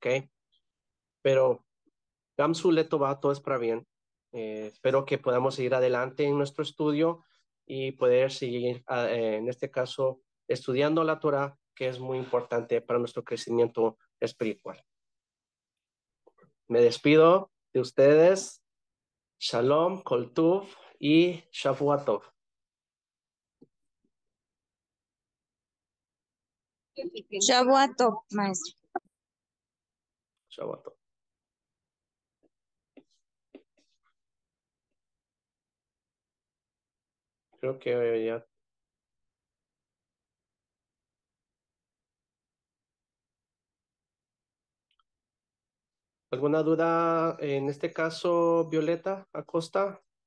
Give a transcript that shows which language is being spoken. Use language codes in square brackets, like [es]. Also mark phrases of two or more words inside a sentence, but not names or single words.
[es] Pero [he] גם זו לטובה, [es] todo es para bien. Espero que podamos seguir adelante en nuestro estudio y poder seguir, en este caso, estudiando la Torah, que es muy importante para nuestro crecimiento espiritual. Me despido de ustedes. [he] שלום, כל טוב y שבוע טוב. שבוע טוב, maestro. שבוע טוב. [es] Creo que ya. ¿Alguna duda en este caso, Violeta Acosta?